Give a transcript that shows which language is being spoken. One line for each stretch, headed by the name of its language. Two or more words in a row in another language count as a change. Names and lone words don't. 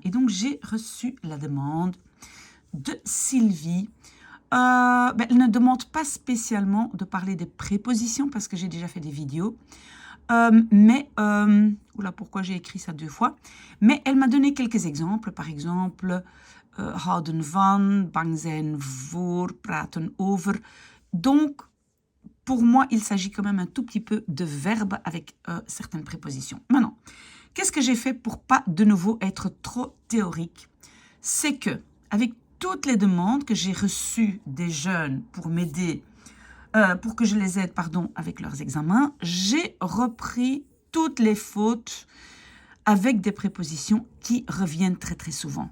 French: Et donc j'ai reçu la demande de Sylvie. Elle ne demande pas spécialement de parler des prépositions parce que j'ai déjà fait des vidéos. Oula, pourquoi j'ai écrit ça 2 fois? Mais elle m'a donné quelques exemples. Par exemple,
Dutch: houden van, bang zijn voor, praten over.
French: Donc, pour moi, il s'agit quand même un tout petit peu de verbes avec certaines prépositions. Maintenant, qu'est-ce que j'ai fait pour pas de nouveau être trop théorique? C'est que, avec toutes les demandes que j'ai reçues des jeunes pour m'aider pour que je les aide, avec leurs examens, j'ai repris toutes les fautes avec des prépositions qui reviennent très très souvent.